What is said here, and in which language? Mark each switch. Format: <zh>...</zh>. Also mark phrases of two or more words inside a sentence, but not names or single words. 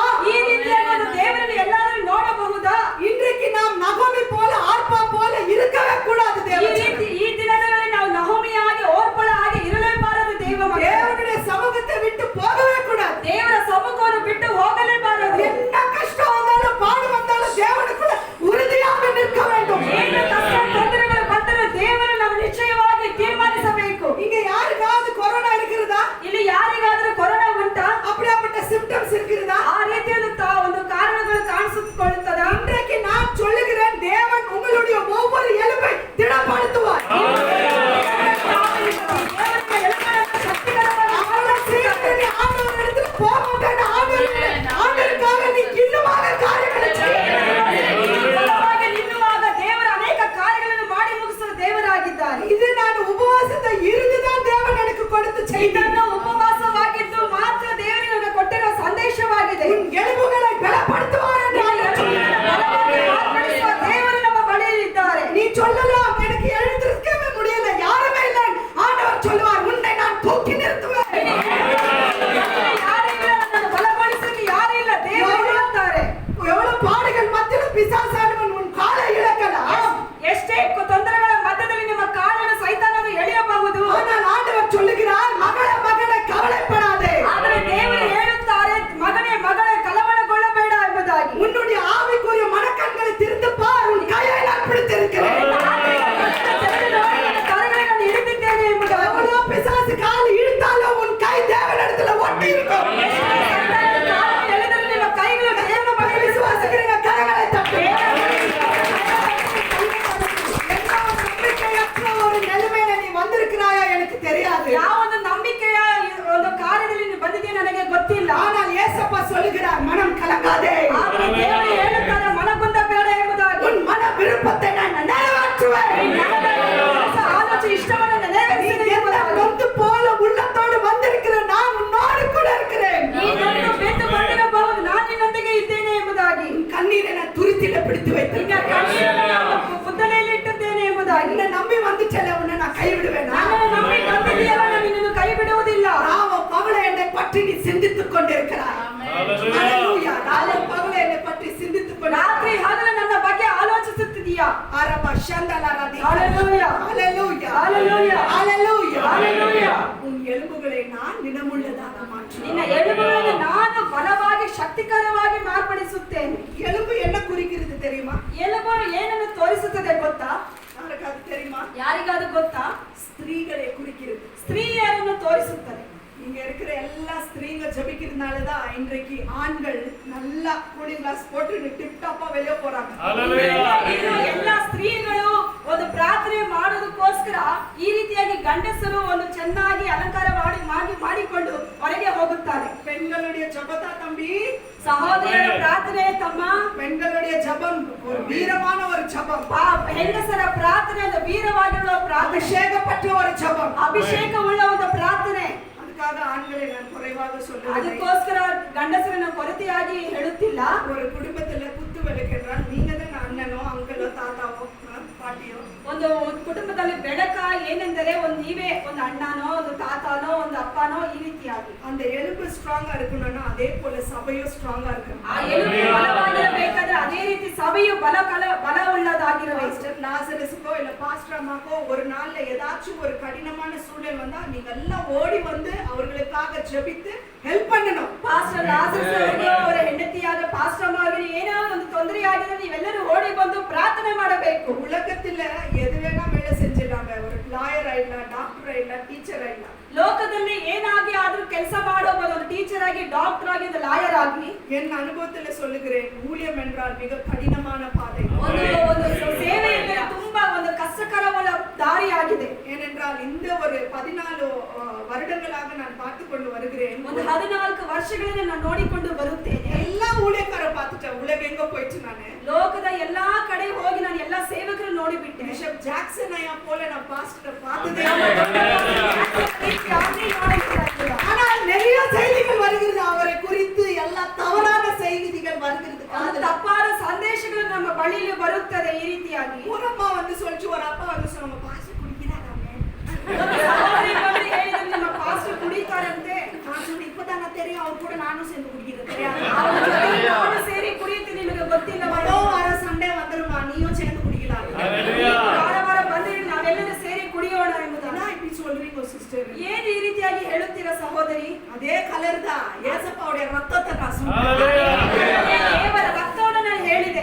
<kn>ಈ ರೀತಿಯಾಗಿ ಒಂದು ದೇವರನ್ನು ಎಲ್ಲರೂ ನೋಡಬಹುದಾ?</kn> <ta>இன்றைக்கு நாம் நகோமி போல ஆர்ப்பா போல இருக்கவே கூடாது.</ta> <kn>ಈ ದಿನಗಳಲ್ಲಿ ನಾವು ನಹೋಮಿಯಾಗಿ ಓರ್ಪಳಾಗಿ ಇರಲೇಬಾರದು.</kn> <ta>தேவனுடைய சமூகத்தை விட்டு போகவே கூடாது.</ta> <kn>ದೇವರ ಸಮ್ಮುಖವನ್ನು ಬಿಟ್ಟು ಹೋಗಲೇಬಾರದು.</kn> <ta>என்ன கஷ்டம் வந்தாலும் பாடு வந்தாலும் தேவனுக்குள்ள உறுதியாக நிற்க வேண்டும்.</ta> <kn>ಏನು ಕಷ್ಟ ತೊಂದರೆಗಳು ಬಂದರೂ ದೇವರು ನಾವು ನಿಶ್ಚಯವಾಗಿ ತೀರ್ಮಾನಿಸಬೇಕು.</kn> <ta>இங்க யாருக்காவது கொரோனா இருக்கிறதா?</ta> <kn>ಇಲ್ಲಿ ಯಾರಿಗಾದರೂ ಕೊರೋನಾ ಉಂಟಾ?</kn> <ta>அப்படிப்பட்ட சிம்டம்ஸ் இருக்கிறதா?</ta> <kn>ಆ ರೀತಿಯಾದ ಒಂದು ಕಾರಣಗಳು ಕಾಣಿಸಿಕೊಳ್ಳುತ್ತದಾ?</kn> <ta>இன்றைக்கு நான் சொல்லுகிறேன், தேவன் உங்களுடைய ஒவ்வொரு எலும்பை திடப்படுத்துவார். ஆண்டவரிடத்தில் போக மாட்டேன். ஆண்டவருக்காக நீ இன்னுமாக காரியங்களை செய்ய.</ta> <kn>ನಿಲ್ಲುವಾಗ ದೇವರು ಅನೇಕ ಕಾರ್ಯಗಳನ್ನು ಮಾಡಿ ಮುಗಿಸುವ ದೇವರಾಗಿದ್ದಾರೆ.</kn> <ta>இது நான் உபவாசத்தை இருந்துதான் தேவன் எனக்கு கொடுத்த செய்தி.</ta> <kn>ಇದನ್ನು ಉಪವಾಸವಾಗಿದ್ದು ಮಾತ್ರ ದೇವರಿಗೆ ನಮಗೆ ಕೊಟ್ಟಿರುವ ಸಂದೇಶವಾಗಿದೆ.</kn> <ta>உன் எலும்புகளை பலப்படுத்துவார் என்று ஆண்டவர் சொன்னார்.</ta> <kn>ಮಾರ್ಪಡಿಸುವ ದೇವರು ನಮ್ಮ ಬಳಿಯಲ್ಲಿದ್ದಾರೆ.</kn> <ta>நீ சொல்லலாம், எனக்கு எழுந்திருக்கவே முடியல, யாருமே இல்லை. ஆண்டவர் சொல்லுவார், உன்னை நான் தூக்கி நிறுத்துவேன்.</ta> <kn>ಯಾರಿಲ್ಲ, ನನ್ನನ್ನು ಬಲಪಡಿಸಲಿಕ್ಕೆ ಯಾರಿಲ್ಲ, ದೇವರು ಹೇಳುತ್ತಾರೆ.</kn> <ta>எவ்வளவு பாடுகள் மத்தியில் பிசாசானவன் உன் காலை இழக்கலாம்.</ta> <kn>ಎಷ್ಟೇ ತೊಂದರೆಗಳ ಮಧ್ಯದಲ್ಲಿ ನಿಮ್ಮ ಕಾಲನ್ನು ಸೈತಾನನು ಎಳೆಯಬಹುದು.</kn> <ta>ஆனால் ஆண்டவர் சொல்லுகிறார், மகளே மகனே கவலைப்படாதே.</ta> <kn>ಆದರೆ ದೇವರು ಹೇಳುತ್ತಾರೆ, ಮಗನೇ ಮಗಳೇ ಕಳವಳಗೊಳ್ಳಬೇಡ ಎಂಬುದಾಗಿ.</kn> <ta>உன்னுடைய ஆவிக்குரிய மனக்கண்களை திறந்து பார், உன் கையை நான் பிடித்திருக்கிறேன்.</ta> <kn>ಕರಗಳನ್ನು ಹಿಡಿದಿದ್ದೇನೆ ಎಂಬುದಾಗಿ.</kn> <ta>எவ்வளவு பிசாசு கால் இழுத்தாலும் உன் கை தேவனிடத்துல ஒட்டி இருக்கும்.</ta> <kn>ಎಳೆದರೆ ನಿಮ್ಮ ಕೈಗಳು ದೇವರ ಬಳಿ</kn> <ta>விசுவாசிக்கிறீங்க, கரங்களை தட்டு. நம்பிக்கையற்ற ஒரு நிலைமையில நீ வந்திருக்கிறாயா எனக்கு தெரியாது.</ta> <kn>ಯಾವೊಂದು ನಂಬಿಕೆಯ ಒಂದು ಕಾರ್ಯದಲ್ಲಿ ನೀವು ಬಂದಿದೆ ನನಗೆ ಗೊತ್ತಿಲ್ಲ.</kn> <ta>ஆனால் ஏசப்பா சொல்லுகிறார், மனம் கலங்காதே.</ta> <kn>ಆದರೆ ದೇವರು ಹೇಳುತ್ತಾರೆ, ಮನಗುಂದ ಬೇಡ ಎಂಬುದಾಗಿ.</kn> <ta>உன் மன விருப்பத்தை நான் நிறைவேற்றுவேன்.</ta> <kn>ಆಲೋಚನೆ ಇಷ್ಟವನ್ನು ನೆರವೇರಿಸಿದೆ ಎಂಬುದಾಗಿ.</kn> <ta>நொந்து போல உள்ளத்தோடு வந்திருக்கிற நான் உன்னோடு கூட இருக்கிறேன்.</ta> <kn>ನೀನನ್ನು ಬೆಂದು ಬಂದಿರಬಹುದು, ನಾನು ನಿನ್ನೊಂದಿಗೆ ಇದ್ದೇನೆ ಎಂಬುದಾಗಿ.</kn> <ta>கண்ணீரை நான் துருத்தில பிடித்து</ta> <kn>ಈಗ</kn> <ta>வைத்திருக்கிறேன்.</ta> <kn>ಕಣ್ಣೀರನ್ನು ನಾನು ಬುದ್ದಲಿಯಲ್ಲಿ ಇಟ್ಟಿದ್ದೇನೆ ಎಂಬುದಾಗಿ.</kn> <ta>உன்னை நம்பி வந்துச்சல, உன்னை நான் கைவிடுவேனா?</ta> <kn>ನನ್ನನ್ನು ನಂಬಿ ಬಂದಿದ್ದೀಯಲ್ಲ, ನಾನು ನಿನ್ನನ್ನು ಕೈ ಬಿಡುವುದಿಲ್ಲ.</kn> <ta>ராவம் பகலை என்னை பற்றி நீ சிந்தித்துக் கொண்டிருக்கிறாய். ஹalleluya. ராவம் பகலை என்னை பற்றி சிந்தித்துக்</ta> <kn>ರಾತ್ರಿ</kn> <ta>கொண்டிருக்கிறாய்.</ta> <kn>ಹಗಲು ನನ್ನ ಬಗ್ಗೆ ಆಲೋಚಿಸುತ್ತಿದ್ದೀಯಾ? அரப ஷந்தலரதி.</kn> <ta>ஹalleluya. ஹalleluya. ஹalleluya. ஹalleluya. ஹalleluya. உன் எலும்புகளை நான் நினமுள்ளதாக மாற்றுவேன்.</ta> <kn>ನಿನ್ನ ಎಲುಬುಗಳನ್ನು ನಾನು ಬಲವಾಗಿ ಶಕ್ತಿಕರವಾಗಿ ಮಾರ್ಪಡಿಸುತ್ತೇನೆ.</kn> <ta>எலும்பு என்ன குறிக்கிறது தெரியுமா?</ta> <kn>ಎಲುಬು ಏನನ್ನು ತೋರಿಸುತ್ತದೆ ಗೊತ್ತಾ?</kn> <ta>யாருக்காவது தெரியுமா?</ta> <kn>ಯಾರಿಗಾದ್ರೂ ಗೊತ್ತಾ?</kn> <ta>ஸ்திரீகளை குறிக்கிறது.</ta> <kn>ಸ್ತ್ರೀಯರನ್ನು ತೋರಿಸುತ್ತದೆ.</kn> <ta>இங்க இருக்கிற எல்லா ஸ்திரீங்க ஜெபிக்கிறதுனாலதான் இன்றைக்கு ஆண்கள் நல்லா</ta> <en>cooling glass</en> <ta>போட்டு டிப் டாப்பா வெளியே போறாங்க.</ta> <kn>ಇದು ಎಲ್ಲ ಸ್ತ್ರೀಗಳು ಒಂದು ಪ್ರಾರ್ಥನೆ ಮಾಡೋದಕ್ಕೋಸ್ಕರ ಈ ರೀತಿಯಾಗಿ ಗಂಡಸರು ಒಂದು ಚೆನ್ನಾಗಿ ಅಲಂಕಾರ ಮಾಡಿಕೊಂಡು ಹೊರಗೆ ಹೋಗುತ್ತಾರೆ.</kn> <ta>பெண்களுடைய ஜெபத்தா தம்பி?</ta> <kn>ಸಹೋದರರ ಪ್ರಾರ್ಥನೆ ತಮ್ಮ.</kn> <ta>பெண்களுடைய ஜெபம் ஒரு வீரமான ஒரு ஜெபம்.</ta> <kn>ಹೆಂಗಸರ ಪ್ರಾರ್ಥನೆ ಒಂದು ವೀರವಾಗಿರುವ ಪ್ರಾರ್ಥನೆ,</kn> <ta>அபிஷேகப்பட்ட ஒரு ஜெபம்.</ta> <kn>ಅಭಿಷೇಕವುಳ್ಳ ಒಂದು ಪ್ರಾರ್ಥನೆ.</kn> <ta>அதுக்காக ஆண்களை நான் குறைவாக சொல்லுகிறேன்.</ta> <kn>ಅದಕ್ಕೋಸ್ಕರ ಗಂಡಸರನ್ನ ಕೊರತೆಯಾಗಿ ಹೇಳುತ್ತಿಲ್ಲ.</kn> <ta>ஒரு குடும்பத்துல குத்து விளக்குன்றால் நீங்க தான் அண்ணனோ அங்கலோ தாத்தாவோ பாட்டியோ.</ta> <kn>ಒಂದು ಕುಟುಂಬದಲ್ಲಿ ಬೆಳಕ ಏನೆಂದರೆ ಒಂದು ನೀವೇ ಒಂದು ಅಣ್ಣನೋ ಒಂದು ತಾತನೋ ಒಂದು ಅಪ್ಪನೋ ಈ ರೀತಿಯಾಗಿ</kn> <ta>அந்த எலும்பு ஸ்ட்ராங்கா இருக்கணும்னா அதே போல சபையும் ஸ்ட்ராங்கா இருக்கணும்.</ta> <kn>ಆ ಎಲುಬು ಬಲವಾಗಿರಬೇಕಾದ್ರೆ ಅದೇ ರೀತಿ ಸಭೆಯು ಬಲವುಳ್ಳದಾಗಿರಬೇಕು.</kn> <ta>லாசரஸுக்கோ இல்ல பாஸ்டர் அம்மாக்கோ ஒரு நாள்ல ஏதாச்சும் ஒரு கடினமான சூழல் வந்தா நீங்க எல்லாம் ஓடி வந்து அவர்களுக்காக ஜெபித்து ಹೆಲ್ಪ್ பண்ணணும்.</ta> <kn>ಪಾಸ್ಟರ್ ಲಾಸರಸ್ ಅವರಿಗೆ ಅವರ ಹೆಂಡತಿಯಾದ ಪಾಸ್ಟರ್ ಅಮ್ಮರಿಗೆ ಏನಾದರೂ ಒಂದು ತೊಂದರೆ ಆಗಿದ್ರೆ ನೀವೆಲ್ಲರೂ ಓಡಿ ಬಂದು ಪ್ರಾರ್ಥನೆ ಮಾಡಬೇಕು.</kn> <ta>உலகத்துல எது வேணா வேலை செஞ்சிடலாங்க. ஒரு லாயர் ஆயிடலாம், டாக்டர் ஆயிடலாம், டீச்சர் ஆயிடலாம்.</ta> <kn>ಲೋಕದಲ್ಲಿ ಏನಾಗಿ ಆದ್ರೂ ಕೆಲಸ ಮಾಡಬಹುದು. ಒಂದು ಟೀಚರ್ ಆಗಿ, ಡಾಕ್ಟರ್ ಆಗಿ, ಒಂದು ಲಾಯರ್ ಆಗಿ.</kn> <ta>என் அனுபவத்துல சொல்லுகிறேன், ஊழியம் என்றால் மிக கடினமான பாதை.</ta> <kn>ಒಂದು ಸೇವೆ ಎಂದರೆ ತುಂಬಾ ಒಂದು ಕಷ್ಟಕರವಾದ ದಾರಿಯಾಗಿದೆ.</kn> <ta>ஏனென்றால் இந்த ஒரு 14 வருடங்களாக நான் பார்த்து கொண்டு வருகிறேன்.</ta> <kn>ಒಂದು 14 ವರ್ಷಗಳಿಂದ ನಾನು ನೋಡಿಕೊಂಡು ಬರುತ್ತೇನೆ.</kn> <ta>எல்லா ஊழியக்கார பார்த்துட்டேன். உலகம் எங்க போயிடுச்சு நானு.</ta> <kn>ಲೋಕದ ಎಲ್ಲಾ ಕಡೆ ಹೋಗಿ ನಾನು ಎಲ್ಲಾ ಸೇವಕರು ನೋಡಿಬಿಟ್ಟೆ.</kn> <ta>பிஷப் ஜாக்சன் ஐயா போல நான் பாஸ்டரை பார்த்ததே ஆனால் நிறைய செய்திகள் வருகிறது அவரை குறித்து. எல்லா தவறான செய்திகள் வருகிறது.</ta> <kn>ತಪ್ಪಾದ ಸಂದೇಶಗಳು ನಮ್ಮ ಬಳಿಯಲ್ಲಿ ಬರುತ್ತದೆ. ಈ ರೀತಿಯಾಗಿ</kn> <ta>ஒரு அம்மா வந்து சொல்லிச்சு, ஒரு அப்பா வந்து சொன்னாங்க, பாஸ்டர் குடிக்கிறாராமே.</ta> <kn>ಸಹೋದರಿ ಬಂದು ಹೇಳಿದ್ರು, ನಮ್ಮ ಪಾಸ್ಟರ್ ಕುಡಿತಾರಂತೆ.</kn> <ta>நான் சொன்னேன், இப்பதான் தெரியும், அவர் கூட நானும் சேர்ந்து குடிக்கிறது தெரியாது.</ta> <kn>ಅವರ ಜೊತೆ ನಾನು ಸೇರಿ ಕುಡಿಯುತ್ತೀನಿ, ನಿಮಗೆ ಗೊತ್ತಿಲ್ಲ.</kn> <ta>வார சண்டே வந்துருமா, நீயும் சேர்ந்து குடிக்கலாம்.</ta> <kn>ವಾರ ವಾರ ಬಂದಿರಿ, ನಾವೆಲ್ಲರೂ ಸೇರಿ ಕುಡಿಯೋಣ ಎಂಬುದನ್ನು</kn> <ta>இப்படி சொல்றீங்க சிஸ்டர்.</ta> <kn>ಏನು ಈ ರೀತಿಯಾಗಿ ಹೇಳುತ್ತೀರಾ ಸಹೋದರಿ?</kn> <ta>அதே கலர் தான். ஏசப்பாவுடைய ரத்தத்தை நான் சொன்னேன்.</ta> <kn>ದೇವರ ರಕ್ತವನ್ನು ನಾನು ಹೇಳಿದೆ.</kn>